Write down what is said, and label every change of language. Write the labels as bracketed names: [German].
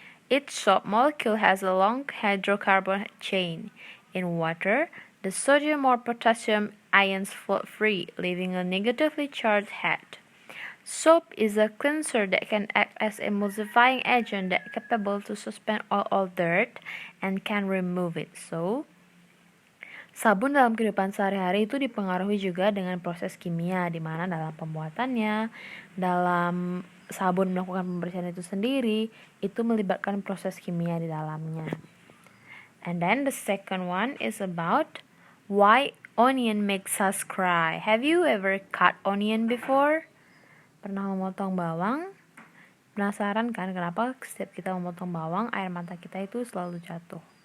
[English] Each soap molecule has a long hydrocarbon chain. In water, the sodium or potassium ions float free, leaving a negatively charged head. Soap is a cleanser that can act as a emulsifying agent that capable to suspend all dirt and can remove it. [Indonesian] So, sabun dalam kehidupan sehari-hari itu dipengaruhi juga dengan proses kimia, di mana dalam pembuatannya, dalam sabun melakukan pembersihan itu sendiri, itu melibatkan proses kimia di dalamnya. [English] And then the second one is about why onion makes us cry. Have you ever cut onion before? [Indonesian] Pernah memotong bawang? Penasaran kan kenapa setiap kita memotong bawang, air mata kita itu selalu jatuh?